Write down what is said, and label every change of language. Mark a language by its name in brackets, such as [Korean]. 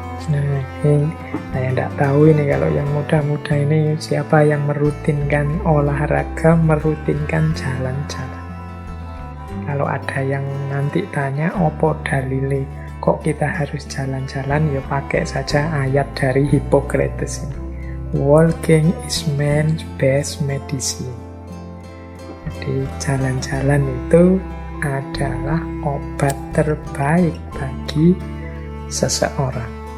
[Indonesian] Nah, ini saya tidak tahu ini kalau yang muda-muda ini siapa yang merutinkan olahraga, merutinkan jalan-jalan. Kalau ada yang nanti tanya, [Javanese] opo dalile [Indonesian] kok kita harus jalan-jalan, ya pakai saja ayat dari Hippocrates ini. [English] Walking is man's best medicine. [Indonesian] Jadi jalan-jalan itu adalah obat terbaik bagi seseorang.